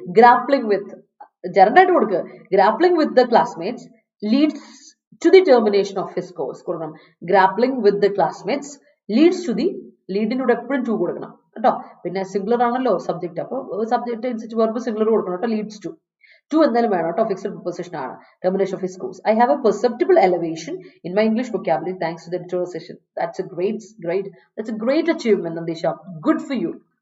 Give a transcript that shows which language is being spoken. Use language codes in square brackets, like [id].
[en] grappling with [ml] ജെറണ്ടായിട്ട് കൊടുക്കുക. [en] grappling with the classmates leads to the termination of his course [ml] കൊടുക്കണം. [en] grappling with the classmates leads to the [ml] ലീഡിനോട് എപ്പോഴും 2 കൊടുക്കണം കേട്ടോ. പിന്നെ singular ആണല്ലോ സബ്ജക്ട്, അപ്പോൾ സബ്ജക്ട് അനുസരിച്ച് വെർബ് സിംഗുലർ കൊടുക്കണം കേട്ടോ. [en] leads to [ml] എന്തായാലും വേണം കേട്ടോ. ഫിക്സഡ് പ്രിപ്പോസിഷൻ ആണ്. [en] Termination of his course. I have a perceptible elevation in my English vocabulary thanks to the editorial session. That's a great achievement Nandeesha. Good for you.